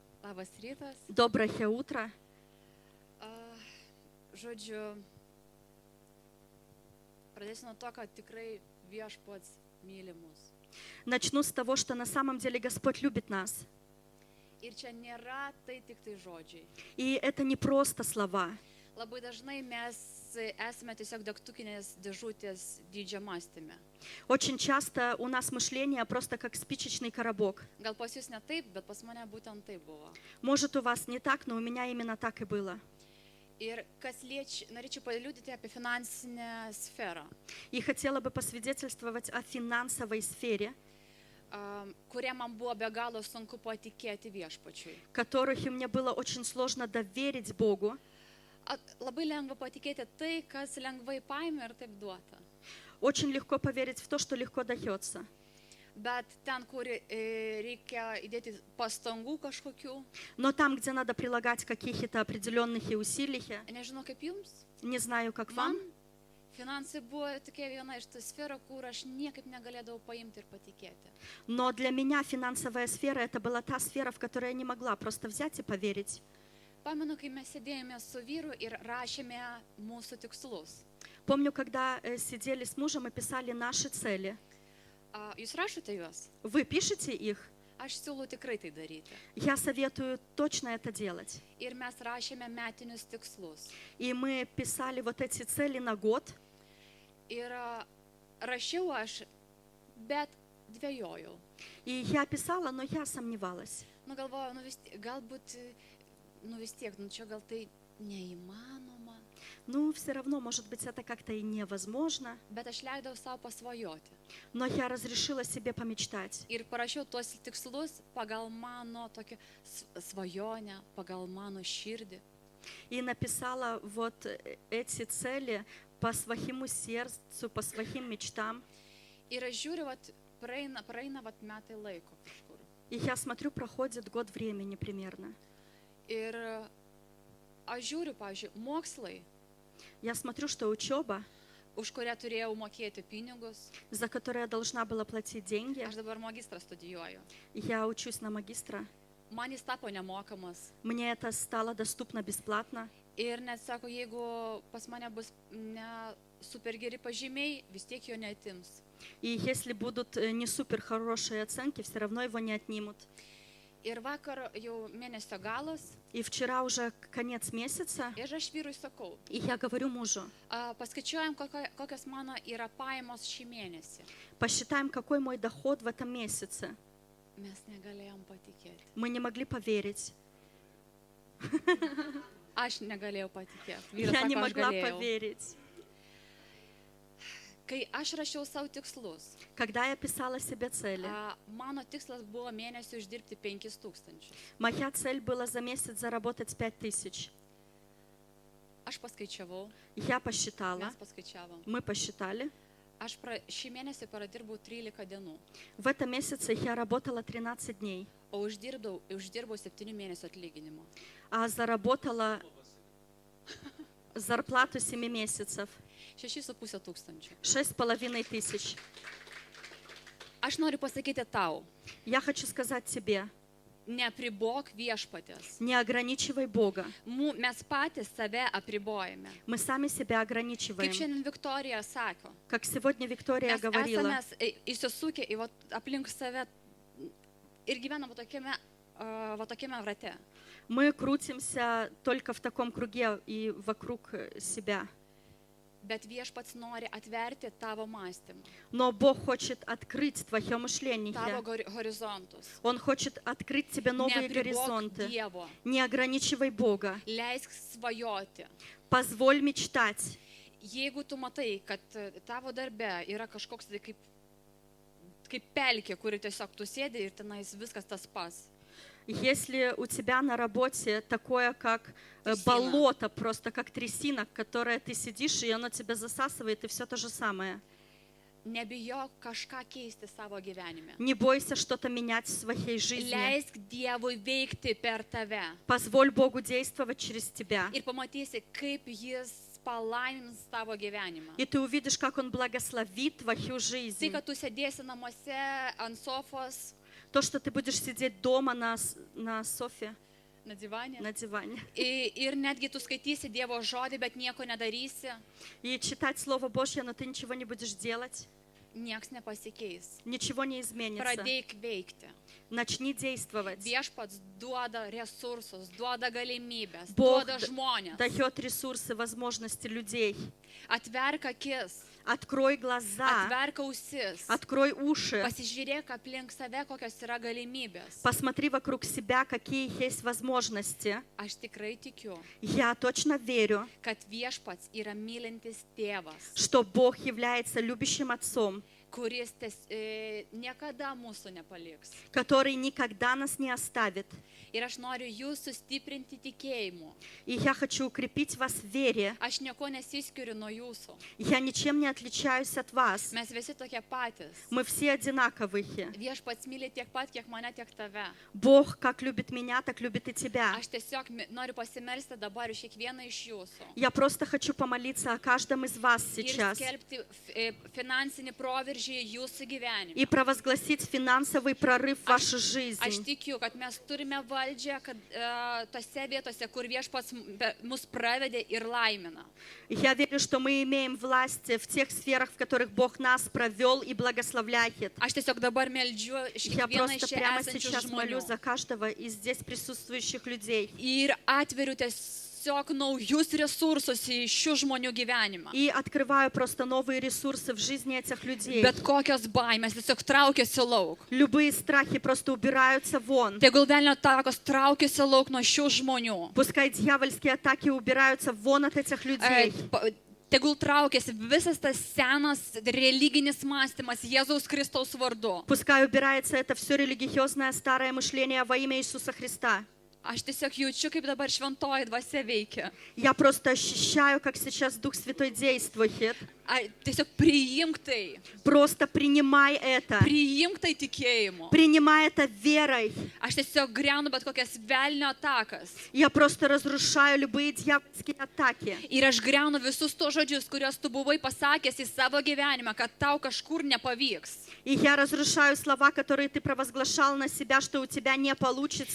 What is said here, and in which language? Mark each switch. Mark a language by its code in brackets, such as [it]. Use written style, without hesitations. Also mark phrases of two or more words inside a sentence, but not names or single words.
[lt] Labas rytas. [ru] Доброе утро. [lt] Žodžiu, pradėsiu nuo to, kad tikrai viešpats myli mus. [ru] Начну с того, что на самом деле Господь любит нас. [lt] Ir čia nėra tai tik tai žodžiai. [ru] И это не просто слова. [lt] Labai dažnai mes esame tiesiog degtukinės dėžutės dydžio mąstyme. [ru] Очень часто у нас мышление просто как спичечный коробок. [lt] Gal pas jūs ne taip, bet pas mane būtent taip buvo. [ru] Может, у вас не так, но у меня именно так и было. [lt] Ir kas norėčiau paliudyti apie finansinę sferą, [ru] И хотела бы посвидетельствовать о финансовой сфере, [lt] kurie man buvo be galo sunku patikėti viešpačiui. [ru] которых мне было очень сложно доверить Богу. [lt] Labai lengva patikėti tai, kas lengvai paima ir taip duota. [ru] Очень легко поверить в то, что легко дается. [lt] Bet ten, kur reikia įdėti pastangų kažkokių, [ru] Но там, где надо прилагать каких-то определенных усилий, [lt] nežinau kaip jums, [ru] не знаю, как вам, [lt] man finansai buvo tokia viena iš tų sferų, kur aš niekaip negalėdavau paimti ir patikėti. [ru] но для меня финансовая сфера это была та сфера, в которой я не могла просто взять и поверить. [lt] Pamenu, kai mes sėdėjome su vyru ir rašėme mūsų tikslus. [ru] Помню, когда сидели с мужем и писали наши цели. [lt] Jūs rašote juos? [ru] Вы пишете их? [lt] Aš siūlau tikrai tai daryti. [ru] Я советую точно это делать. [lt] Ir mes rašėme metinius tikslus. [ru] И мы писали вот эти цели на год. [lt] Ir rašiau aš, bet dvejojau. [ru] И я писала, но я сомневалась. [lt] Nu galvojau, galbūt, vis tiek, čia gal tai neįmanoma. [ru] Ну, все равно, может быть, это как-то и невозможно. [lt] Bet aš leidau savo pasvajoti. [ru] Но я разрешила себе помечтать. [lt] Ir parašiau tuos tikslus pagal mano tokią svajonę, pagal mano širdį. [ru] И написала вот эти цели по своему сердцу, по своим мечтам. [lt] Ir aš žiūriu, praeina metai laiko kažkur. [ru] И я смотрю, проходит год времени примерно. [lt] Ir aš žiūriu, pavyzdžiui, mokslai, [ru] Я смотрю, что учеба, [lt] už kurią turėjau mokėti pinigus, [ru] за которую я должна была платить деньги, [lt] aš dabar magistrą studijuoju. [ru] я учусь на магистра, [lt] Man jis tapo nemokamas. [ru] мне это стало доступно бесплатно. [lt] Ir net sako, jeigu pas mane bus ne super geri pažymiai, vis tiek jo neatims. [ru] И если будут не супер хорошие оценки, все равно его не отнимут. [lt] Ir vakar jau mėnesio galas, [ru] И вчера уже конец месяца, [lt] ir aš vyrui sakau, [ru] и я говорю мужу, [lt] paskaičiuojam, kokios mano yra pajamos šį mėnesį. [ru] посчитаем, какой мой доход в этом месяце. [lt] Mes negalėjom patikėti. [ru] Мы не могли поверить. [lt] Aš negalėjau patikėti. [ru] Я [lt] Vyras [ru] не [lt] sako, aš [ru] могла [lt] galėjau. [ru] поверить. [lt] Kai aš rašiau savo tikslus, [ru] Когда я писала себе цели, [lt] mano tikslas buvo mėnesį uždirbti 5000. [ru] моя цель была за месяц заработать 5000. [lt] Aš paskaičiavau, [ru] Я посчитала, [lt] mes paskaičiavom. [ru] мы посчитали. [lt] Aš šį mėnesį pradirbau 13 dienų, [ru] В этом месяце я работала 13 дней, [lt] o uždirbau 7 mėnesių atlyginimo. [ru] а заработала зарплату 7 месяцев. [lt] 6,5 tūkstančių. [ru] 6500. [lt] Aš noriu pasakyti tau, [ru] Я хочу сказать тебе, [lt] neapribok viešpatės. [ru] не ограничивай Бога. [lt] Mes patys save apribojame. [ru] Мы сами себя [lt] Kaip [ru] ограничиваем. [lt] šiandien Viktorija sako, [ru] Как сегодня Виктория [lt] mes [ru] говорила, [lt] esame įsisukę į aplink save ir gyvename tokiame rate. [ru] мы крутимся только в таком круге и вокруг себя. [lt] Bet viešpats nori atverti tavo mąstymą, [ru] Но Бог хочет открыть твое [lt] tavo [ru] мышление. [lt] horizontus. [ru] Он хочет открыть тебе новые [lt] Neapribok [ru] горизонты. [lt] Dievo, [ru] Не ограничивай Бога. [lt] leisk svajoti. [ru] Позволь мечтать. [lt] Jeigu tu matai, kad tavo darbe yra kažkoks tai kaip pelkė, kuri tiesiog tu sėdi ir tenais viskas tas pas. [ru] Если у тебя на работе такое, как Трясина. болото, просто как трясина, которое ты сидишь, и оно тебя засасывает, и все то же самое. [lt] Nebijok kažką keisti savo gyvenime. [ru] Не бойся что-то менять в своей жизни. [lt] Leisk Dievui veikti per tave. [ru] Позволь Богу действовать через тебя. [lt] Ir pamatysi, kaip Jis palaimins tavo gyvenimą. [ru] И ты увидишь, как Он благословит твою [lt] Tai, [ru] жизнь. [lt] kad tu sėdėsi namuose ant sofos, [ru] То, что ты будешь сидеть дома на софе, на диване. на диване. [lt] Ir netgi tu skaitysi Dievo žodį, bet nieko nedarysi, [ru] И читать Слово Божье, но ты ничего не будешь делать, [lt] nieks nepasikeis. [ru] ничего не изменится. [lt] Pradėk veikti. [ru] Начни действовать. [lt] Viešpats duoda resursus, duoda galimybės, [ru] Бог [lt] duoda žmonės. [ru] дает ресурсы, возможности людей. [lt] Atverk akis, [ru] Открой глаза, [lt] atverk ausis, [ru] открой уши, [lt] pasižiūrėk aplink save, kokios yra galimybės. [ru] посмотри вокруг себя, какие есть возможности. [lt] Aš tikrai tikiu, [ru] Я точно верю, [lt] kad viešpats yra mylintis tėvas, [ru] что Бог является любящим отцом, [lt] kuris niekada mūsų nepaliks. [ru] который никогда нас не оставит. [lt] Ir aš noriu jūs sustiprinti tikėjimu. [ru] И я хочу укрепить вас в вере. [lt] Aš nieko nesiskiriu nuo jūsų. [ru] Я ничем не отличаюсь от вас. [lt] Mes visi tokie patys. [ru] Мы все одинаковые. [lt] Viešpats myli tiek pat, kiek mane, tiek tave. [ru] Бог как любит меня, так любит и тебя. [lt] Aš tiesiog noriu pasimelsti dabar už kiekvieną iš jūsų. [ru] Я просто хочу помолиться о каждом из вас [lt] Ir [ru] сейчас [lt] skelbti finansinį proveržį jūsų gyvenime. [ru] и провозгласить финансовый прорыв в вашу [lt] Aš [ru] жизнь. [lt] tikiu, kad mes turime valdžią, kad tose vietose, kur viešpats mus pravedė ir laimina. [ru] Я верю, что мы имеем власть в тех сферах, в которых Бог нас провел и благословляет. [lt] Aš tiesiog dabar meldžiu iš [ru] Я [lt] kiekvieno [ru] просто [lt] iš čia [ru] прямо [lt] esančių [ru] сейчас молю [lt] žmonių. [ru] за каждого из здесь присутствующих людей. [lt] Ir atveriu tiesiog naujus resursus į šių žmonių gyvenimą. [ru] И открываю просто новые ресурсы в жизни этих людей. [lt] Bet kokios baimės tiesiog traukiasi lauk. [ru] Любые страхи просто убираются вон. [lt] Tegul velnio takos traukiasi lauk nuo šių žmonių. [ru] Пускай дьявольские атаки убираются вон от этих людей. [lt] Tegul traukiasi visas tas senas religinis mąstymas Jėzaus Kristaus vardu. [ru] Пускай убирается это все религиозное старое мышление во имя Иисуса Христа. [lt] Aš tiesiog jaučiu, kaip dabar šventoji dvasia veikia. [ru] Я просто ощущаю, как сейчас Дух Святой действует. [lt] Tiesiog priimk tai. [ru] Просто принимай это. [lt] Priimk tai tikėjimu. [ru] Принимай это верой. [lt] Aš tiesiog griaunu bet kokias velnio atakas. [ru] Я просто разрушаю любые дьявольские атаки. [lt] Ir aš griaunu visus tos žodžius, kuriuos tu buvai pasakęs į savo gyvenimą, kad tau kažkur nepavyks. [ru] И я разрушаю слова, которые ты провозглашал на себя, что у тебя не получится.